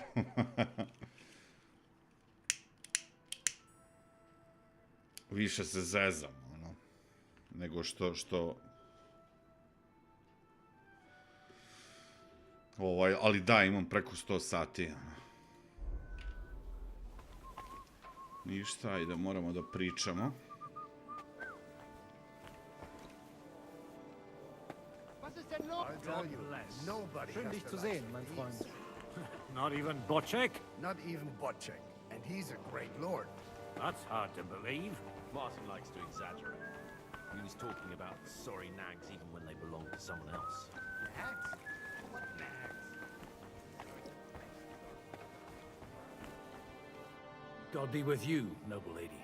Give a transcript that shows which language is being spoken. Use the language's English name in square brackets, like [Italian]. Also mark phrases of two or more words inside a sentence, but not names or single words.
[Serbian] Više se zezam, nego što... Ali da, imam preko 100 sati. Ništa, ajde, moramo da pričamo. [German] Schön dich zu sehen, mein Freund. [English] Not even Bocek? Not even Bocek, and he's a great lord. That's hard to believe. Martin likes to exaggerate. He was talking about sorry nags even when they belong to someone else. Nags? What nags? God be with you, noble lady.